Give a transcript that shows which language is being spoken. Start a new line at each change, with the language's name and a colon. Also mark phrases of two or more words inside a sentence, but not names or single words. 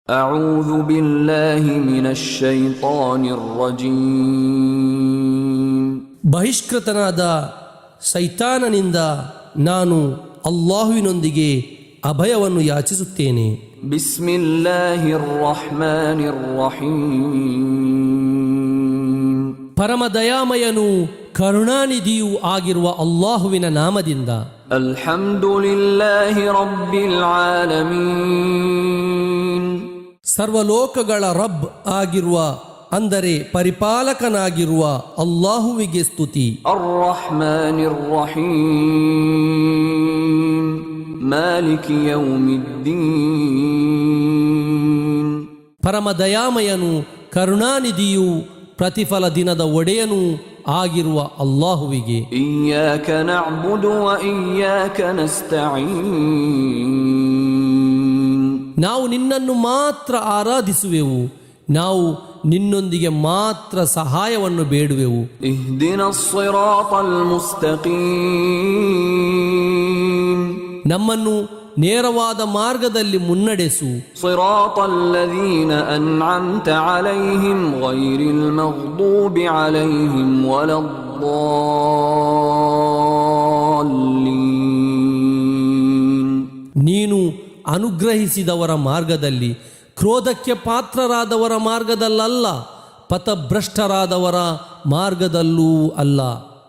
Arabic: أعوذ بالله من الشيطان الرجيم
Kannada: ಬಹಿಷ್ಕೃತನಾದ ಸೈತಾನನಿಂದ ನಾನು ಅಲ್ಲಾಹುವಿನೊಂದಿಗೆ ಅಭಯವನ್ನು ಯಾಚಿಸುತ್ತೇನೆ.
Arabic: بسم الله الرحمن الرحيم
Kannada: ಪರಮ ದಯಾಮಯನೂ ಕರುಣಾನಿಧಿಯೂ ಆಗಿರುವ ಅಲ್ಲಾಹುವಿನ ನಾಮದಿಂದ.
Arabic: الحمد لله رب العالمين
Kannada: ಸರ್ವಲೋಕಗಳ ರಬ್ ಆಗಿರುವ ಅಂದರೆ ಪರಿಪಾಲಕನಾಗಿರುವ ಅಲ್ಲಾಹುವಿಗೆ ಸ್ತುತಿ.
Arabic: الرحمن الرحيم مالك يوم الدين
Kannada: ಪರಮ ದಯಾಮಯನು ಕರುಣಾನಿಧಿಯೂ ಪ್ರತಿಫಲ ದಿನದ ಒಡೆಯನೂ ಆಗಿರುವ ಅಲ್ಲಾಹುವಿಗೆ.
Arabic: إياك نعبد وإياك نستعين
Kannada: ನಾವು ನಿನ್ನನ್ನು ಮಾತ್ರ ಆರಾಧಿಸುವೆವು, ನಾವು ನಿನ್ನೊಂದಿಗೆ ಮಾತ್ರ ಸಹಾಯವನ್ನು ಬೇಡುವೆವು.
Arabic: اهدنا الصراط المستقيم
Kannada: ನಮ್ಮನ್ನು ನೇರವಾದ ಮಾರ್ಗದಲ್ಲಿ ಮುನ್ನಡೆಸು.
Arabic: صراط الذين أنعمت عليهم غير المغضوب عليهم ولا الضالين
Kannada: ನೀನು ಅನುಗ್ರಹಿಸಿದವರ ಮಾರ್ಗದಲ್ಲಿ, ಕ್ರೋಧಕ್ಕೆ ಪಾತ್ರರಾದವರ ಮಾರ್ಗದಲ್ಲಲ್ಲ, ಪಥಭ್ರಷ್ಟರಾದವರ ಮಾರ್ಗದಲ್ಲೂ ಅಲ್ಲ.